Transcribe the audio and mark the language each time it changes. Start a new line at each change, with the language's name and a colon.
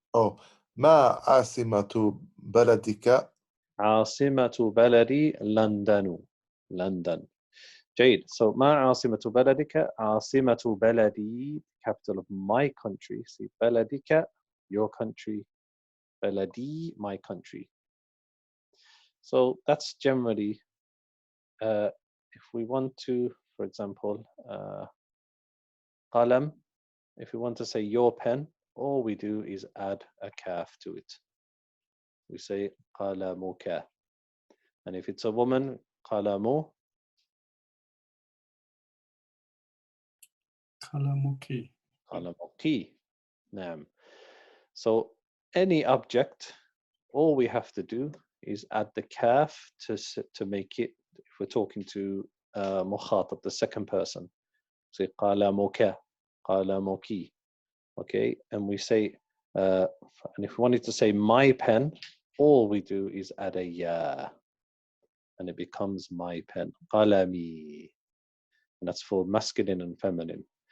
Arabic: Oh, ما عاصمة بلدك? عاصمة بلدي لندن. London. جيد. So ما عاصمة بلدك? عاصمة بلدي,
English: capital of my country. See, بلدك, your country. بلدي, my country. So that's generally, if we want to, for example, قلم, if we want to say your pen, all we do is add a kaf to it. We say قلمك. And if it's a woman, قلم
Arabic: قلمك. قلمك. نعم.
English: So any object, all we have to do is add the kaf to make it, if we're talking to مخاطب, the second person.
Arabic: Say قلمك, قلمك.
English: Okay, and we say, and if we wanted to say my pen, all we do is add a ya, and it becomes my pen.
Arabic: قلمي.
English: And that's for masculine and feminine.